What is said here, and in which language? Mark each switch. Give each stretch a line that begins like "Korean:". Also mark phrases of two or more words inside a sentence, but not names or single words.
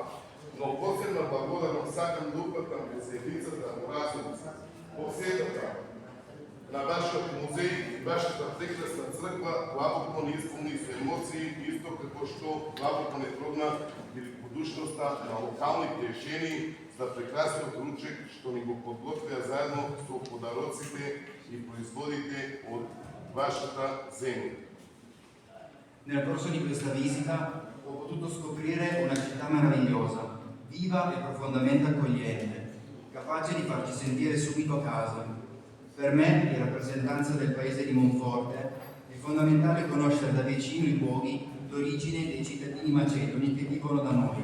Macedonian: Но посебна благодарност сакам да упатам во заедницата во Разумица, посетата на вашиот музеј и вашата прекрасна црква длабоко ни исполни со емоции, исто како што длабоко не трогна великодушноста на локалните жени за прекрасниот ручек што ни го подготвија заедно со подароците и производите од вашата земја.
Italian: Nel corso di questa visita ho potuto scoprire una città meravigliosa, viva e profondamente accogliente, capace di farci sentire subito a casa. Per me, in rappresentanza del paese di Monforte, è fondamentale conoscere da vicino i luoghi d'origine dei cittadini macedoni che vivono da noi.